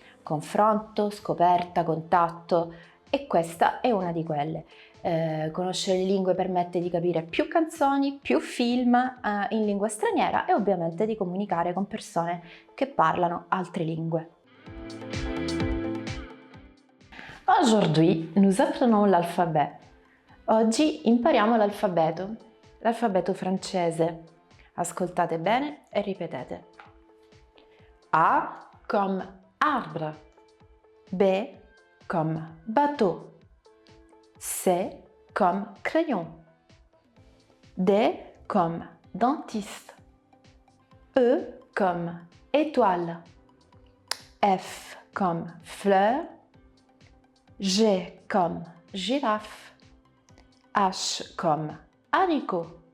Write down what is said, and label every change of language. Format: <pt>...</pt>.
<it>confronto, scoperta, contatto, e questa è una di quelle. Conoscere le lingue permette di capire più canzoni, più film in lingua straniera e ovviamente di comunicare con persone che parlano altre lingue.</it> <fr>Aujourd'hui, nous apprenons l'alphabet.</fr> <it>Oggi impariamo l'alfabeto francese. Ascoltate bene e ripetete.</it> <fr>A comme arbre, B comme bateau, C comme crayon, D comme dentiste, E comme étoile, F comme fleur, G comme girafe, H comme haricot,</fr>